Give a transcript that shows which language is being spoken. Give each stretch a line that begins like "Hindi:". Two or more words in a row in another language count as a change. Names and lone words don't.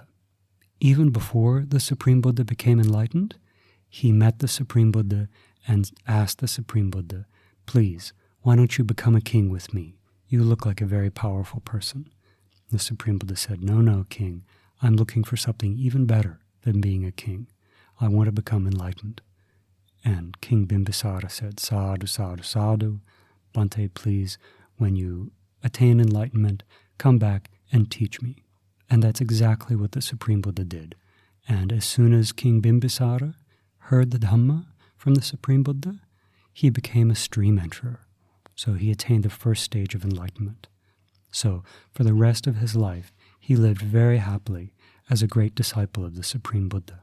English: Even before the Supreme Buddha became enlightened, he met the Supreme Buddha and asked the Supreme Buddha, "Please, why don't you become a king with me? You look like a very powerful person." The Supreme Buddha said, No, king, I'm looking for something even better than being a king. I want to become enlightened." And King Bimbisara said,
Pali: "Sadhu, sadhu, sadhu. Bhante,
English: please, when you attain enlightenment, come back and teach me." And that's exactly what the Supreme Buddha did. And as soon as King Bimbisara heard the Dhamma from the Supreme Buddha, he became a stream enterer. So he attained the first stage of enlightenment. So for the rest of his life, he lived very happily as a great disciple of the Supreme Buddha.